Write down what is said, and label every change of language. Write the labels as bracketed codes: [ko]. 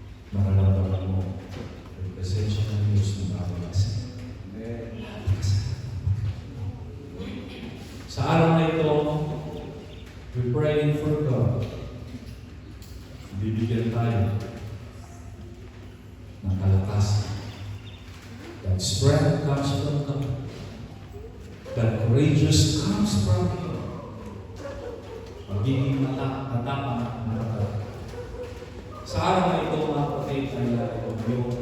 [tl] Mararamdaman mo ang presensya ng Diyos ng bawat isa. Sa araw na ito, [en] we're praying for God. [tl] Bibigyan tayo ng kalakasan. [en] That strength comes from God. That courageous comes from Him. [tl] Magiging matapang at matatag. Sa araw na ito, mga kapatid, ay ito.